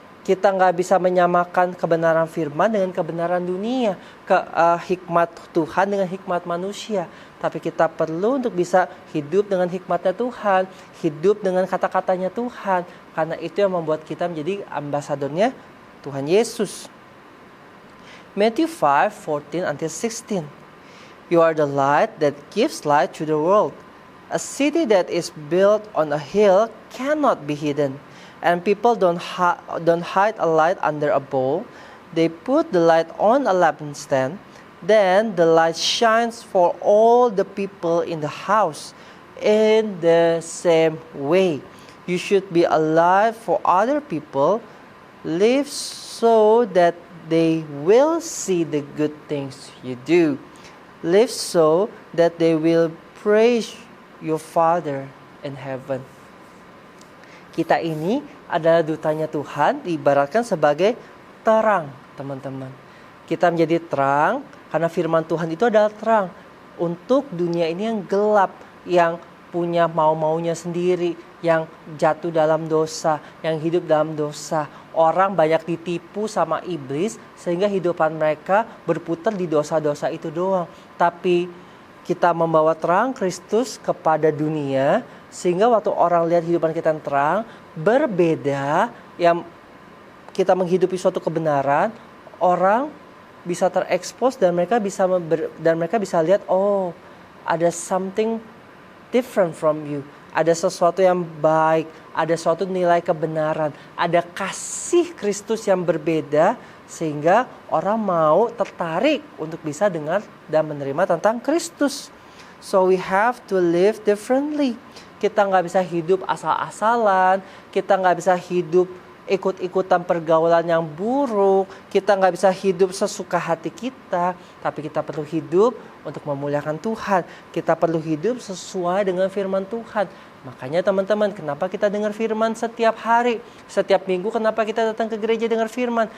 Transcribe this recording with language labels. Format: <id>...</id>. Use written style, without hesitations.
<id>Kita nggak bisa menyamakan kebenaran firman dengan kebenaran dunia, hikmat Tuhan dengan hikmat manusia. Tapi kita perlu untuk bisa hidup dengan hikmatnya Tuhan, hidup dengan kata-katanya Tuhan. Karena itu yang membuat kita menjadi ambasadornya Tuhan Yesus.</id> <en>Matthew 5:14-16. You are the light that gives light to the world. A city that is built on a hill cannot be hidden. And people don't hide a light under a bowl. They put the light on a lampstand. Then the light shines for all the people in the house. In the same way, you should be alive for other people. Live so that they will see the good things you do. Live so that they will praise your Father in heaven.</en> <id>Kita ini adalah dutanya Tuhan, diibaratkan sebagai terang, teman-teman. Kita menjadi terang karena firman Tuhan itu adalah terang untuk dunia ini yang gelap, yang punya mau-maunya sendiri, yang jatuh dalam dosa, yang hidup dalam dosa. Orang banyak ditipu sama iblis sehingga hidupan mereka berputar di dosa-dosa itu doang. Tapi kita membawa terang Kristus kepada dunia sehingga waktu orang lihat hidupan kita yang terang, berbeda, yang kita menghidupi suatu kebenaran, orang bisa terekspos dan mereka bisa lihat, oh, ada</id> <en>something different from you.</en> <id>Ada sesuatu yang baik, ada suatu nilai kebenaran, ada kasih Kristus yang berbeda sehingga orang mau tertarik untuk bisa dengar dan menerima tentang Kristus.</id> <en>So we have to live differently.</en> <id>Kita nggak bisa hidup asal-asalan, kita nggak bisa hidup ikut-ikutan pergaulan yang buruk, kita nggak bisa hidup sesuka hati kita, tapi kita perlu hidup untuk memuliakan Tuhan. Kita perlu hidup sesuai dengan firman Tuhan. Makanya teman-teman, kenapa kita dengar firman setiap hari, setiap minggu, kenapa kita datang ke gereja dengar firman?</id>